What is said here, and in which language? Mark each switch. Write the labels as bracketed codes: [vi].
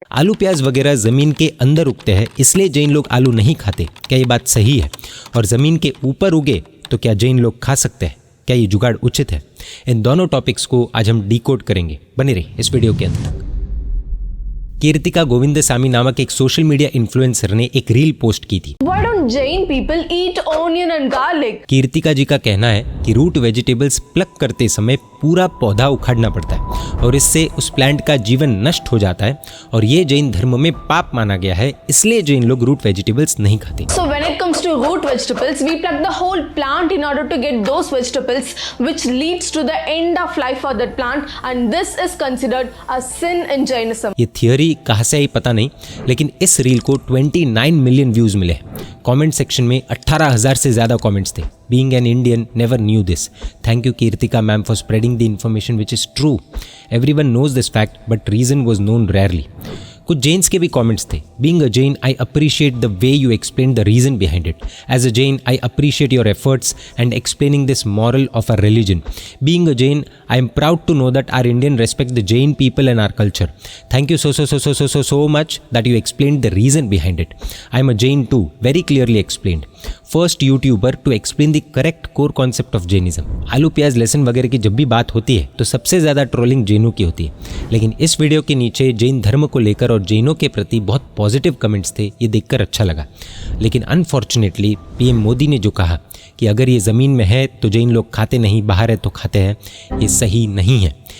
[hi] आलू प्याज वगैरह जमीन के अंदर उगते हैं, इसलिए जैन लोग आलू नहीं खाते। क्या ये बात सही है? और जमीन के ऊपर उगे तो क्या जैन लोग खा सकते हैं? क्या ये जुगाड़ उचित है? इन दोनों टॉपिक्स को आज हम डिकोड करेंगे। बने रहिए इस वीडियो के अंत तक। कीर्तिका गोविंदसामी नामक एक सोशल मीडिया इन्फ्लुएंसर ने एक रील पोस्ट की थी। [en] Why don't Jain people eat onion and garlic? [hi] Kirtika जी का कहना है कि रूट वेजिटेबल्स प्लक करते समय पूरा पौधा उखाड़ना पड़ता है और इससे उस प्लांट का जीवन नष्ट हो जाता है और ये जैन धर्म में पाप माना गया है, इसलिए जैन लोग रूट वेजिटेबल्स नहीं खाते। [en] So when it comes to root vegetables, we pluck the whole plant in order to get those vegetables, which leads to the end of life for that plant, and this is considered a sin in Jainism. [hi] ये theory कहाँ से आई पता नहीं, लेकिन इस reel को 29 million views मिले। Comment section में 18,000 से ज्यादा कमेंट्स थे। [en] Being an Indian, never knew this. Thank you Kirtika ma'am for spreading the information which is true. Everyone knows this fact, but reason was known rarely. [hi] कुछ जैन्स के भी comments थे। [en] Being a Jain, I appreciate the way you explained the reason behind it. As a Jain, I appreciate your efforts and explaining this moral of our religion. Being a Jain, I am proud to know that our Indian respect the Jain people and our culture. Thank you so much that you explained the reason behind it. I am a Jain too, very clearly explained. First YouTuber to explain the correct core concept of Jainism. [hi] आलू प्याज लहसुन वगैरह की जब भी बात होती है तो सबसे ज़्यादा ट्रोलिंग जैनों की होती है, लेकिन इस वीडियो के नीचे जैन धर्म को लेकर और जैनों के प्रति बहुत पॉजिटिव कमेंट्स थे। ये देखकर अच्छा लगा। लेकिन अनफॉर्चुनेटली पीएम मोदी ने जो कहा कि अगर ये ज़मीन में है तो जैन लोग खाते नहीं, बाहर है तो खाते हैं, ये सही नहीं है।